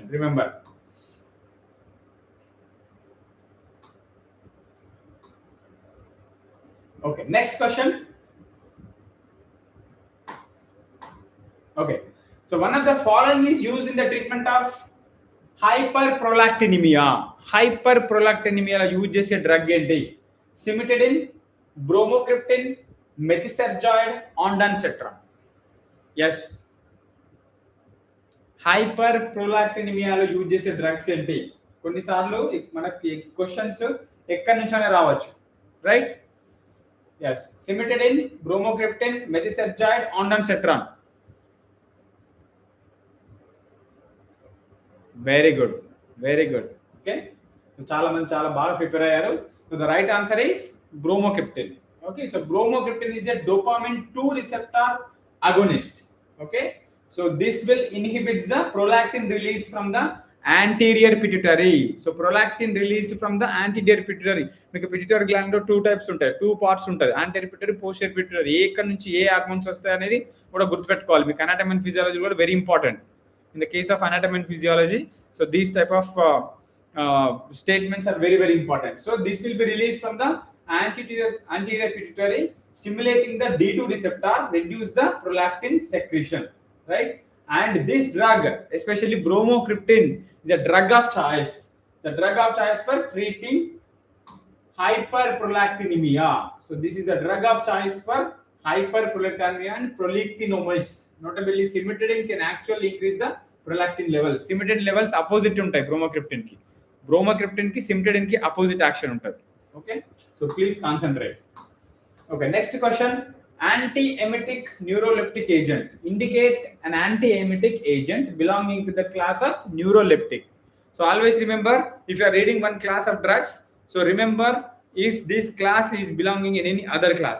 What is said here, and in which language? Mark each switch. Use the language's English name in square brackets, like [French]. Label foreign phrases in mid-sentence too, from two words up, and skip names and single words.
[English] Remember. Okay, next question. Okay, so one of the following is used in the treatment of hyperprolactinemia. Hyperprolactinemia use [Telugu] చేసే డ్రగ్ ఏంటి? [English] Cimetidine, bromocriptine, methotrexate, ondansetron. [Telugu] Yes. Hyperprolactinemia లో యూజ్ చేసే డ్రగ్స్ ఏంటి? కొన్నిసార్లు మనకి క్వశ్చన్స్ ఎక్కడి నుంచైనా రావచ్చు, రైట్? [English] Yes, cimetidine, bromocriptine, methotrexate, ondansetron. Very good, very good. Okay, so [Telugu] చాలా మంది చాలా బాగా ప్రిపేర్ అయ్యారు. [English] So the right answer is bromocriptine. Okay, so bromocriptine is a dopamine 2 receptor agonist. Okay, so this will inhibit the prolactin release from the anterior pituitary. So prolactin released from the anterior pituitary. [Telugu] మీకు [English] pituitary gland [Telugu] లో 2 types ఉంటాయి, 2 parts ఉంటాయి, [English] anterior pituitary, posterior pituitary. [Telugu] ఏ ఎక్కడ నుంచి ఏ హార్మోన్స్ వస్తాయి అనేది కూడా గుర్తుపెట్టుకోవాలి. మీకు [English] anatomy and physiology [Telugu] కూడా [English] very important. In the case of anatomy and physiology, so these type of statements are very, very important. So this will be released from the anterior pituitary, stimulating the D2 receptor, reduce the prolactin secretion, right? And this drug, especially bromocriptine, is a drug of choice. The drug of choice for treating hyperprolactinemia. So this is the drug of choice for hyperprolactinemia and prolactinomers. Notably, cimetidine can actually increase the prolactin levels. Cimetidine levels opposite [Telugu] ఉంటాయి bromocriptine కి. Bromocriptine కి cimetidine కి [English] opposite action [Telugu] ఉంటుంది. [English] Okay, so please concentrate. Okay, next question. Antiemetic neuroleptic agent. Indicate an antiemetic agent belonging to the class of neuroleptic. So always remember, if you are reading one class of drugs, so remember if this class is belonging in any other class.